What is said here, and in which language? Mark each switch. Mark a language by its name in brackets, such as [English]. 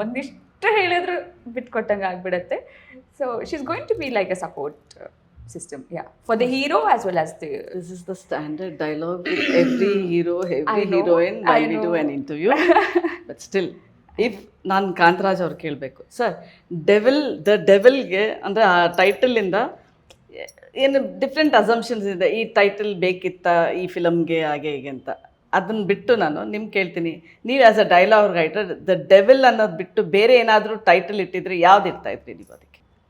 [Kannada] ಒಂದಿಷ್ಟು ಹೇಳಿದ್ರು ಬಿಟ್ಕೊಟ್ಟಂಗೆ ಆಗ್ಬಿಡತ್ತೆ. [English] So she is going to be like a support system, for the hero as well as the... This is the standard dialogue with every hero, every heroine while we do an interview. But still, if [Kannada] ನಾನು ಕಾಂತರಾಜ್ ಅವ್ರು ಕೇಳಬೇಕು, sir ಡೆವಿಲ್ಗೆ ಅಂದರೆ ಆ ಟೈಟಲಿಂದ ಏನು different assumptions ಇದೆ. ಈ title ಬೇಕಿತ್ತಾ ಈ ಫಿಲಮ್ಗೆ ಹಾಗೆ ಹೀಗೆ ಅಂತ. ಅದನ್ನು ಬಿಟ್ಟು ನಾನು ನಿಮ್ಗೆ ಕೇಳ್ತೀನಿ, ನೀವು [English] as a dialogue writer [Kannada] the devil ಅನ್ನೋದು ಬಿಟ್ಟು ಬೇರೆ ಏನಾದರೂ ಟೈಟಲ್ ಇಟ್ಟಿದ್ರೆ ಯಾವ್ದು ಇರ್ತಾ ಇದ್ರಿ ನೀವು ಅದಕ್ಕೆ?